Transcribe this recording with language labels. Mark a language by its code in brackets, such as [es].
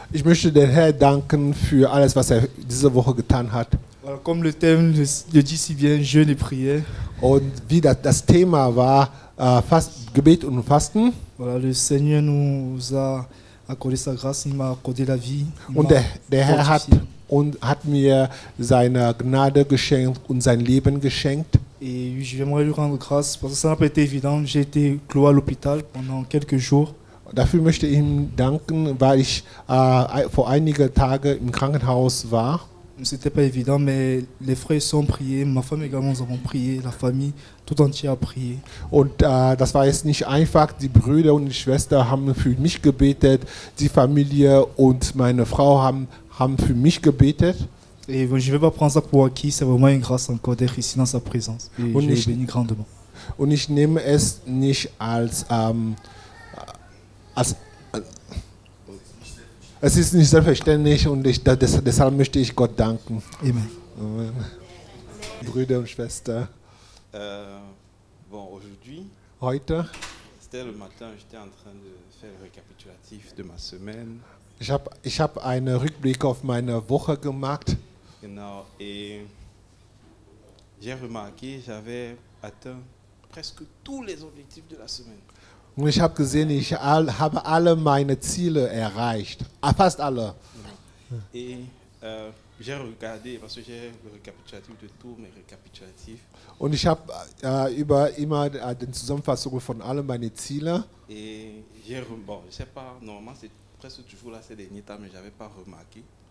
[de] Ich möchte den Herrn danken für alles, was er diese Woche getan hat. [fr] Voilà, comme le thème le dit si bien, jeûne et prière. [de] Und wie das Thema war, Gebet und Fasten. [fr] Voilà, le Seigneur nous a accordé sa grâce, il m'a accordé la vie. [de] Und der Herr hat mir seine Gnade geschenkt und sein Leben geschenkt. [fr] Et j'aimerais lui rendre grâce parce que ça n'a pas été évident. J'ai été cloué à l'hôpital pendant quelques jours. [de] Dafür möchte ich ihm danken, weil ich vor einigen Tagen im Krankenhaus war. [fr] C'était pas évident, mais les frères sont priés, ma femme également, nous avons prié, la famille tout entière a prié. [de] Und das war jetzt nicht einfach. Die Brüder und die Schwester haben für mich gebetet, die Familie und meine Frau haben für mich gebetet. [fr] Et je ne vais pas prendre ça pour acquis, c'est vraiment une grâce encore d'être ici dans sa présence. Et je le bénis grandement. [de] Und ich nehme es nicht als es ist nicht selbstverständlich und deshalb möchte ich Gott danken. Amen. Amen. Brüder und Schwestern. [fr] Bon, aujourd'hui, [de] heute, [fr] c'était le matin, j'étais en train de faire le récapitulatif de ma semaine. [de] Ich hab einen Rückblick auf meine Woche gemacht. Genau, [fr] et j'ai remarqué, j'avais atteint presque tous les objectifs de la semaine. [de] Und ich habe gesehen, ich habe alle meine Ziele erreicht. Fast alle. [fr] Et j'ai regardé, parce que j'ai le récapitulatif de tous mes récapitulatifs. [de] Und ich habe immer den Zusammenfassung von allen meine Ziele. [fr] Et bon, je sais pas, normalement c'est presque toujours là ces derniers temps, mais j'avais pas remarqué.